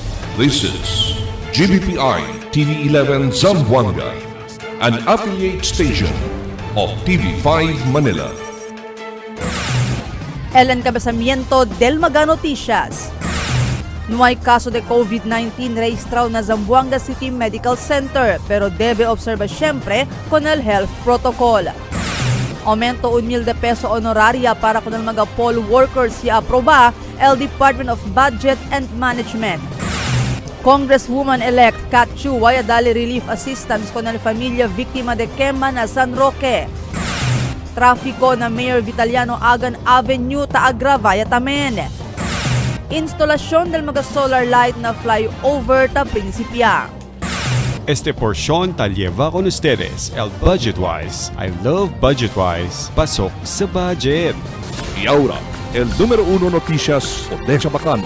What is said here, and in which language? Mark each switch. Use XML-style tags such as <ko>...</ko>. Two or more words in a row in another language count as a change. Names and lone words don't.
<en>This is GBPI TV11 Zamboanga, an affiliate station of TV5 Manila.</en> <cbk>Ellen Cabezamiento del Maga Noticias. No hay caso de COVID-19 registrado na Zamboanga City Medical Center pero debe observar siempre con el</cbk> <en>health protocol.</en> <cbk>Aumento 1,000 peso honoraria para con el mga</cbk> <en>poll workers</en> <cbk>si aproba el Department of Budget and Management. Congresswoman-elect Kat Chu waya dali</cbk> <en>relief assistance</en> <cbk>con el familia biktima de quema na San Roque. Trafiko na Mayor Vitaliano Agan Avenue taagrava tamen. Instalasyon del mga solar light na flyover ta Principia. Este porción tal lleva con ustedes el Budgetwise.</cbk> <en>I love Budgetwise.</en> <tl>Pasok sa budget.</tl> <cbk>Y ahora, el número 1 noticias o de Chabacano.</cbk>